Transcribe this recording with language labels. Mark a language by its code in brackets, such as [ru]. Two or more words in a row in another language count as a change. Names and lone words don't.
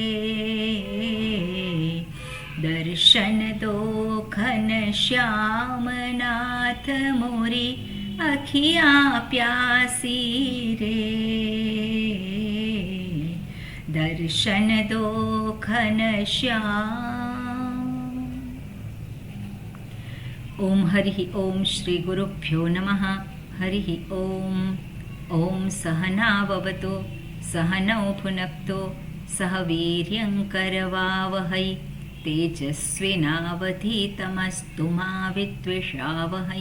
[hi] दर्शन दो घन श्याम नाथ मोरी अखियाँ प्यासी रे। दर्शन दो घन श्याम। [sa] ओम हरि ओम श्री गुरुभ्यो नमः। हरि ओम। ओम सहनाववतु सहनौ भुनक्तु सह वीर्यं करवावहै तेजस्विनावधीतमस्तु मा विद्विषावहै।